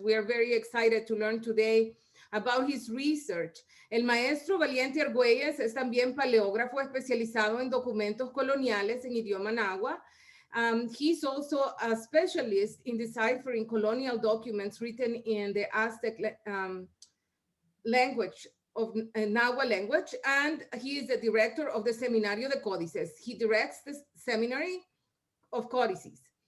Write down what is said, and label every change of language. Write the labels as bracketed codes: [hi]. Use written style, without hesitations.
[en] We are very excited to learn today about his research. [es] El maestro Valiente Argüelles es también paleógrafo especializado en documentos coloniales en idioma náhuatl. [en] He's also a specialist in deciphering colonial documents written in the Aztec language of Nahuatl language, and he is the director of the Seminario de Códices. He directs the Seminary of Códices.